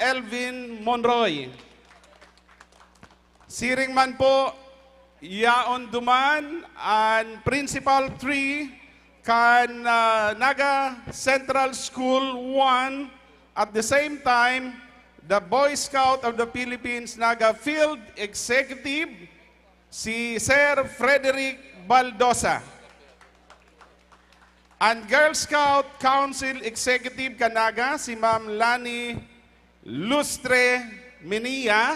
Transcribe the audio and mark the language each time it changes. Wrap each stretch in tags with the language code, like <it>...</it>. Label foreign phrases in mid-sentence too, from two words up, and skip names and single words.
<en>Elvin Monroy.</en> <bik>Siring man po, yaon duman,</bik> <en>and Principal 3, kan Naga Central School 1, at the same time, the Boy Scout of the Philippines Naga Field Executive, si Sir Frederick Baldosa. And Girl Scout Council Executive Naga, si Ma'am Lani Lustre Minia.</en>